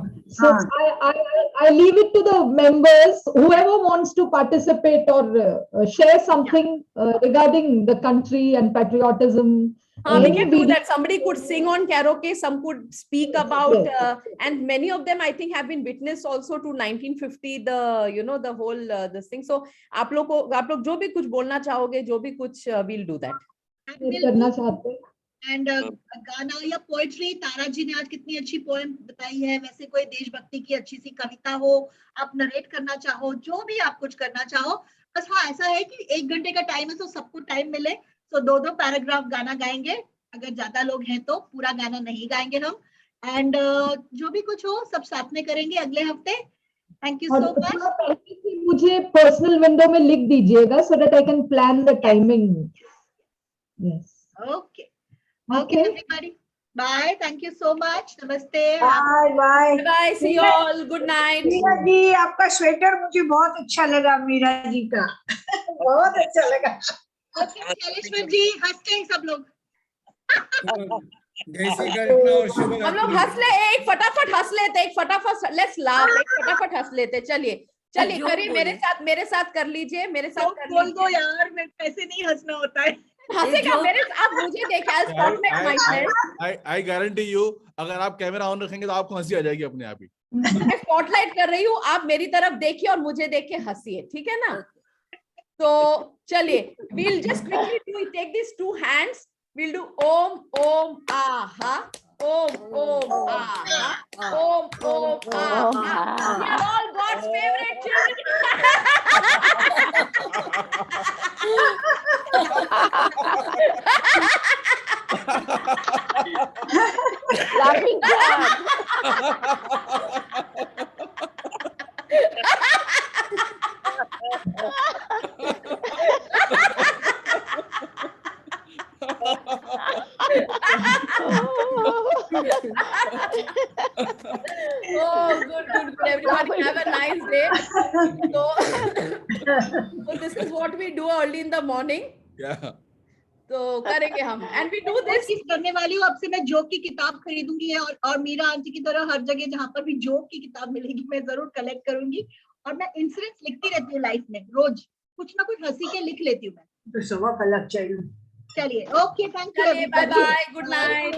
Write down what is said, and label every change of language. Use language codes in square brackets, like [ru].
[en] So I leave it to the members, whoever wants to participate or share something regarding the country and patriotism. We can do that. Somebody could sing on karaoke, some could speak about, and many of them I think have been witness also to 1950, the whole this thing. [hi] So आप लोग जो भी कुछ बोलना चाहोगे, जो भी कुछ [en] we'll do that. [hi] करना चाहते हैं. And गाना या पोएट्री, तारा जी ने आज कितनी अच्छी पोएम बताई है. वैसे कोई देशभक्ति की अच्छी सी कविता हो, आप नरेट करना चाहो, जो भी आप कुछ करना चाहो. बस हाँ, ऐसा है कि 1 घंटे का टाइम है तो सबको टाइम मिले. तो 2-2 पैराग्राफ गाना गाएंगे. अगर ज्यादा लोग हैं तो पूरा गाना नहीं गाएंगे हम. एंड जो भी कुछ हो सब साथ में करेंगे अगले हफ्ते. [en] Thank you so much. [hi] मुझे पर्सनल विंडो में लिख दीजिएगा [en] so that I can plan the timing. Yes. Okay, everybody. Bye. Thank you so much. Namaste. Bye. See you all. Good night. [hi] Meera ji, आपका स्वेटर मुझे बहुत अच्छा लगा. मीरा जी का बहुत अच्छा लगा. शैलेश्वर जी हंसते हैं सब लोग. जैसे का इतना और शुभ हम लोग हंस ले, एक फटाफट हंस लेते, एक फटाफट [en] let's laugh, [hi] एक फटाफट हंस लेते। चलिए चलिए करिए, मेरे साथ कर लीजिए, मेरे साथ कर बोल दो यार, मैं ऐसे नहीं हंसना होता है। हंसेगा मेरे, आप मुझे देखिए, [en] I'll spotlight myself. I guarantee you, [hi] अगर आप कैमरा ऑन रखेंगे तो आपको हंसी आ जाएगी अपने आप ही। मैं स्पॉटलाइट कर रही हूँ, आप मेरी तरफ देखिए और मुझे देख के हंसिए, ठीक है ना? तो चलिए, [en] we'll just quickly do it. Take these two hands. We'll do Om Om Aha. Om Om Aha. Om Om Aha. We are all God's favorite children. Laughing crowd. Oh, good. Everybody have a nice day. So this is what we do early in the morning. Yeah. [hi] तो करेंगे हम, [en] and we do this. [hi] करने वाली हूँ, अब से मैं joke की किताब खरीदूंगी और मीरा आंटी की तरह हर जगह जहाँ पर भी जोक की किताब मिलेगी मैं जरूर कलेक्ट करूंगी, और मैं इंसिडेंट्स लिखती रहती हूँ लाइफ में, रोज कुछ ना कुछ हंसी के लिख लेती हूँ मैं। तो सुबह कल चाहिए। [en] चलिए, okay, thank you, bye bye, good night,